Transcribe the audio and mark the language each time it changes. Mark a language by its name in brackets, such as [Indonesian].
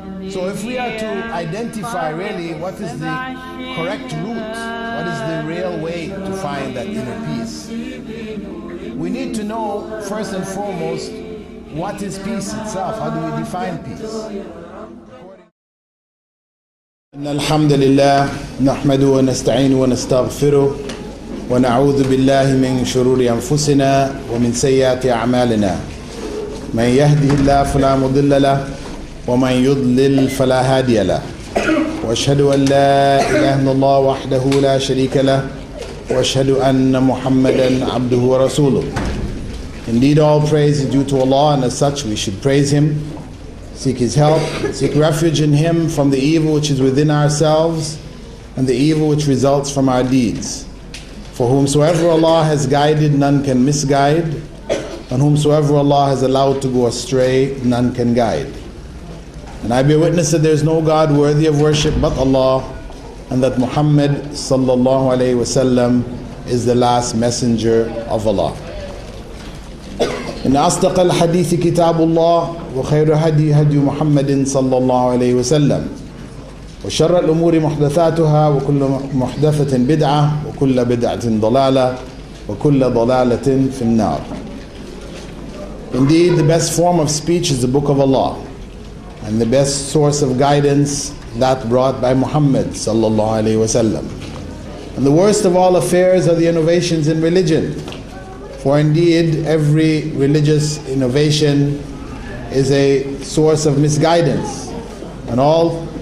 [English] So if we are to identify really what is the correct route, what is the real way to find that inner peace, we need to know first and foremost what is peace itself. How do we define peace? [Arabic] إن الحمد لله نحمده ونستعينه ونستغفره ونعوذ بالله من شرور أنفسنا ومن سيئات أعمالنا من يهده الله فلا مضل له ومن يضلل فلا هادي له وأشهد أن لا إله إلا الله وحده لا شريك له وأشهد أن محمدا عبده ورسوله. [English] Indeed, all praise is due to Allah, and as such we should praise Him, seek His help, seek refuge in Him from the evil which is within ourselves and the evil which results from our deeds. For whomsoever Allah has guided, none can misguide, and whomsoever Allah has allowed to go astray, none can guide. And I bear witness that there is no God worthy of worship but Allah, and that Muhammad sallallahu alayhi wasallam is the last messenger of Allah. [Arabic] إن أصدق الحديث كتاب الله وخير هدي هدي محمد صلى الله عليه وسلم وشر الأمور محدثاتها وكل محدثة بدعة وكل بدعة ضلالة وكل ضلالة في النار. [English] Indeed, the best form of speech is the Book of Allah, and the best source of guidance that brought by Muhammad sallallahu alaihi wasallam. And the worst of all affairs are the innovations in religion. For indeed, every religious innovation is a source of misguidance, and all